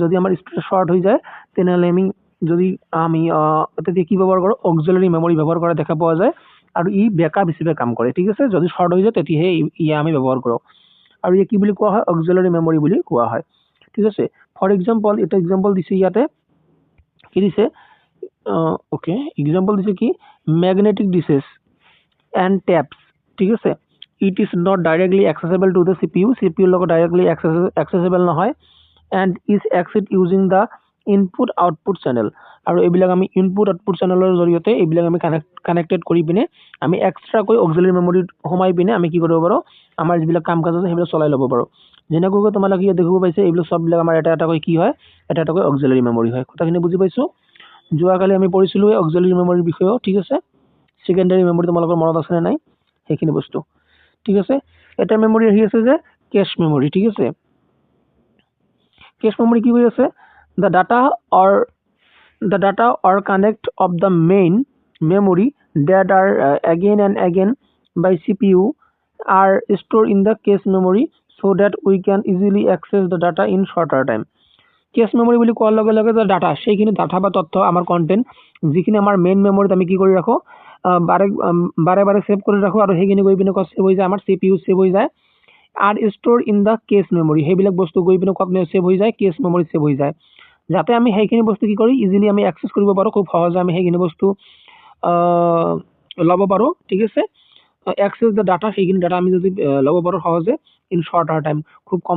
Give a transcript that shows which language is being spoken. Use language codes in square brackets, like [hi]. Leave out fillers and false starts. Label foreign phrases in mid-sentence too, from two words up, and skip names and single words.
[as] যদি আমাৰ ষ্টৰেজ শৰ্ট হৈ যায় তেনেহ'লে আমি তেতিয়া কি ব্যৱহাৰ কৰোঁ, [en] auxiliary memory [as] ব্যৱহাৰ কৰা দেখা পোৱা যায়, আৰু ই বেকআপ হিচাপে কাম কৰে ঠিক আছে। যদি শৰ্ট হৈ যায় তেতিয়াহে আমি ব্যৱহাৰ কৰোঁ, আৰু কি বুলি কোৱা হয় [en] auxiliary memory [as] বুলি কোৱা হয় ঠিক আছে। [en] for example [as] এটা এক্সাম্পল দিছে ইয়াতে, কি দিছে এক্সাম্পল দিছে কি [en] magnetic dishes and taps [as] ঠিক আছে [en] it is not directly accessible to the CPU [as] লগত [en] directly accessible [as] নহয় [en] and is accessed using the input output channel [as] আৰু এইবিলাক আমি [en] input output channel [as] জৰিয়তে এইবিলাক আমি কানেক্টেড কৰি পিনে আমি এক্সট্ৰা কৈ [en] auxiliary memory [as] সোমাই পিনে আমি কি কৰিব পাৰো আমাৰ যিবিলাক কাম কাজ আছে সেইবিলাক চলাই ল'ব পাৰো যেনেকৈ তোমালোকে ইয়াত দেখিব পাইছে এইবিলাক সববিলাক আমাৰ এটা কৈ কি হয় এটা কৈ [en] auxiliary memory [as] হয় কথাখিনি বুজি পাইছো যোৱাকালি আমি পঢ়িছিলো [en] auxiliary memory [as] বিষয়ে ঠিক আছে [en] secondary memory [as] তোমালোকৰ মনত আছে নে নাই সেইখিনি বস্তু ঠিক আছে এটা মেমৰি আহি আছে যে [en] cache memory [as] ঠিক আছে [en] cache memory [as] কি হৈ আছে [en] the data or connect of the main memory that are again and again by CPU are stored in the cache memory so that we can easily access the data in shorter time cache memory [as] বুলি কোৱাৰ লগে লগে যে ডাটা সেইখিনি ডাটা বা তথ্য আমাৰ কন্টেন্ট যিখিনি আমাৰ [en] main memory [as] আমি কি কৰি ৰাখো বাৰে সেভ কৰি ৰাখো আৰু সেইখিনি গৈ পিনে সেভ হৈ যায় আমাৰ CPU সেভ হৈ যায় আর [en] store in the cache memory [as] সেইবিলাক বস্তু গৈ পিনে ক'ত সেভ হৈ যায় [en] cache memory [as] সেভ হৈ যায় যাতে আমি সেইখিনি বস্তু কি কৰি ইজিলি আমি এক্সেছ কৰিব পাৰো খুব সহজে আমি সেইখিনি বস্তু ল'ব পাৰো ঠিক আছে [en] access the data [as] সেইখিনি ডাটা আমি যদি ল'ব পাৰো সহজে [en] in shorter time [as] খুব কম